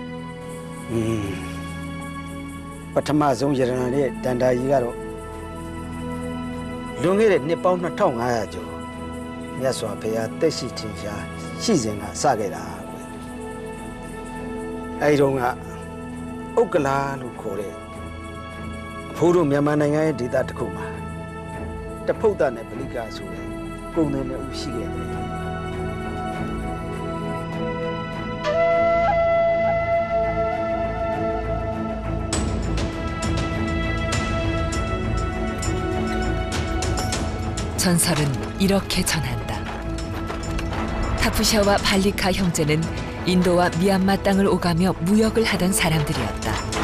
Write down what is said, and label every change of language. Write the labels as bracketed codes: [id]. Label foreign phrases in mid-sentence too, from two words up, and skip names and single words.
[my] ပထမဆုံးရတနာရဲ့တန်တာကြီးကတော့လွန်ခဲ့တဲ့နှစ်ပေါင်း2500ကျော်မြတ်စွာဘုရားတက်ရှိထင်ရှားရှိစဉ်ကစခဲ့တာကွယ်အဲဒီတော့ကဥက္ကလာလို့ခေါ်တဲ့အဖိုးတို့မြန်မာနိုင်ငံရဲ့ဒေသတစ်ခုမှာတဖုတ်တာနဲ့ဗလိကာဆိုတဲ့ကုန်တယ်နဲ့ဦးရှိခဲ့တယ် [ko] 전설은 이렇게 전한다. 타푸샤와 발리카 형제는 인도와 미얀마 땅을 오가며 무역을 하던 사람들이었다.